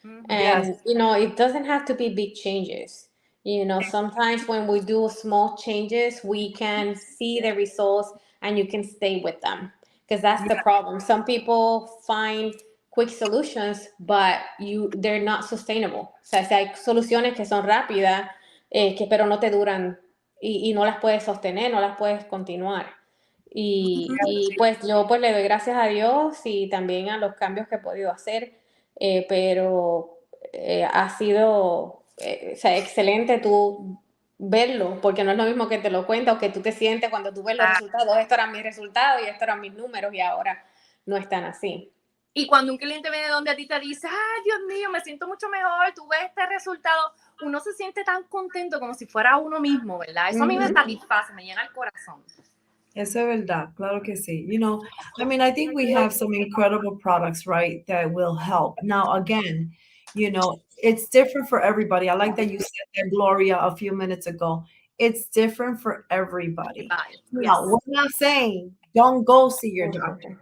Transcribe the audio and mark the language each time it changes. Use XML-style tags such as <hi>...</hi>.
<en>And, it doesn't have to be big changes. Sometimes when we do small changes, we can see the results and you can stay with them. Because that's the problem. Some people find quick solutions, but they're not sustainable.</en> <es>O sea, si hay soluciones que son rápidas, pero no te duran y no las puedes sostener, no las puedes continuar. Y pues yo pues le doy gracias a Dios y también a los cambios que he podido hacer, pero ha sido excelente tú verlo, porque no es lo mismo que te lo cuenta o que tú te sientes cuando tú ves los resultados. Esto eran mis resultados y estos eran mis números y ahora no están así. Y cuando un cliente viene donde a ti te dice, ay, Dios mío, me siento mucho mejor, tú ves este resultado, uno se siente tan contento como si fuera uno mismo, ¿verdad? Eso a mí me satisface, me llena el corazón. Eso es verdad, claro que sí.</es> <en>I think we have some incredible products, right, that will help. Now, again, it's different for everybody. I like that you said that, Gloria, a few minutes ago. It's different for everybody. Now, we're not saying don't go see your doctor.</en>